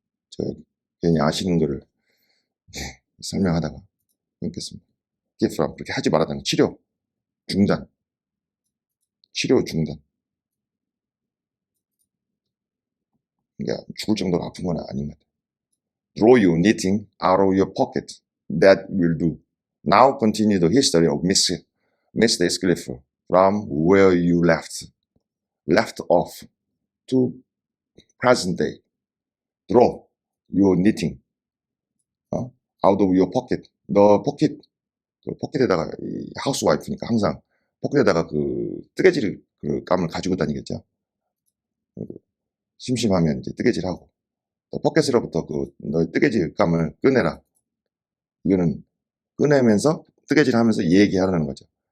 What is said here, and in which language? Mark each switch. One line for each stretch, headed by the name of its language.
Korean: 저 괜히 아시는 거를 설명하다가 끊겠습니다.
English: keep from
Korean: 그렇게 하지 말아다는 거. 치료 중단. 그러니까 죽을 정도로 아픈 건 아닌 것 같아요.
English: Draw your knitting out of your pocket. That will do. Now continue the history of Miss Heathcliff from where you left off to present day. Draw your knitting out of your pocket.
Korean: 너 포켓, 그 포켓에다가 하우스와이프니까 항상 포켓에다가 그 뜨개질 그 감을 가지고 다니겠죠. 심심하면 이제 뜨개질하고 포켓으로부터 그 너의 뜨개질 감을 꺼내라. 이거는 꺼내면서 뜨개질 하면서 얘기하라는 거죠.